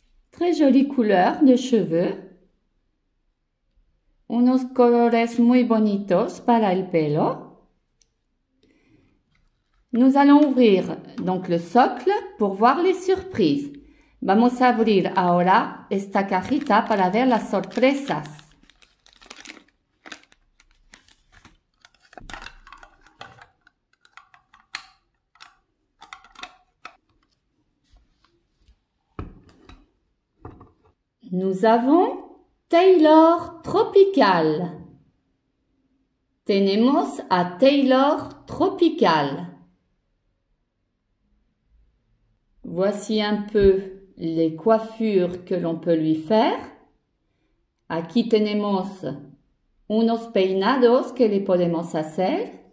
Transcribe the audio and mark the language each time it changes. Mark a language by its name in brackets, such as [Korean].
[French] Très jolie couleur de cheveux. [Spanish] Unos colores muy bonitos para el pelo. [French] Nous allons ouvrir donc le socle pour voir les surprises. [Spanish] Vamos a abrir ahora esta cajita para ver las sorpresas. [French] Nous avons Taylor Tropical. [Spanish] Tenemos a Taylor Tropical. [French] Voici un peu les coiffures que l'on peut lui faire. [Spanish] Aquí tenemos unos peinados que le podemos hacer.